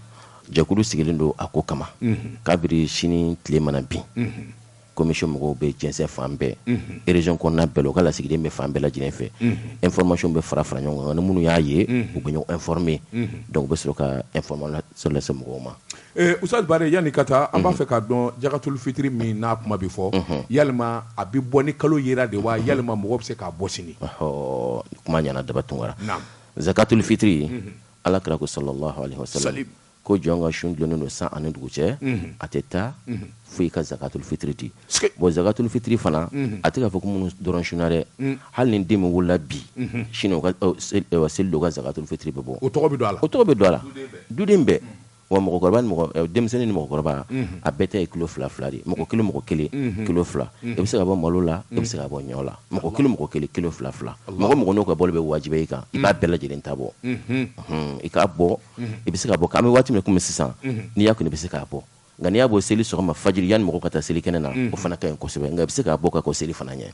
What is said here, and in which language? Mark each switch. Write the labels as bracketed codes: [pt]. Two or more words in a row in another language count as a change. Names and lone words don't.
[bm] jɛkulu sigilen don a ko kama kabiri sini tile mana bin commission mɔgɔw bɛ jɛnsɛn fan bɛɛ région kɔnɔna bɛɛ la u ka lasigiden bɛ fan bɛɛ lajɛlen fɛ information bɛ fara fara ɲɔgɔn kan ni minnu y'a ye u bɛ ɲɔgɔn informer donc u bɛ sɔrɔ ka information lase mɔgɔw ma Ustaz Bayara yanni ka taa an b'a fɛ k'a dɔn jakatul fitiri min n'a kuma bɛ fɔ yalima a bɛ bɔ ni kalo yera de wa yalima mɔgɔ bɛ se k'a bɔ sini kuma ɲɛna daba tunkara zakatul fitiri ala kira ko [ar] صلى الله عليه وسلم [bm] ko jɔn ka sun dulonnen don san ani dugu cɛ a tɛ taa fo i ka zakatul fitiri di bon zakatul fitiri fana a tɛ k'a fɔ ko minnu dɔrɔn sunna dɛ hali ni den min wolola bi sini o ka seli don o ka zakatul fitiri bɛ bɔ o tɔgɔ bɛ don a la duden bɛɛ wa mɔgɔkɔrɔba ni denmisɛnnin ni mɔgɔkɔrɔba a bɛɛ ta ye kilo 2 de mɔgɔ kelen kilo 2 i bɛ se ka bɔ malo la i bɛ se ka bɔ ɲɔ la mɔgɔ kelen kilo 2 mɔgɔ n'o ka bɔli bɛ wajibi i kan i b'a bɛɛ lajɛlen ta bɔ i k'a bɔ i bɛ se ka bɔ an bɛ waati min komi sisan n'i y'a kɔni i bɛ se k'a bɔ nka n'i y'a bɔ seli sɔgɔma fajiri yanni mɔgɔ ka taa seli kɛnɛ na o fana ka ɲi kosɛbɛ nka i bɛ se k'a bɔ ka kɔ seli fana ɲɛ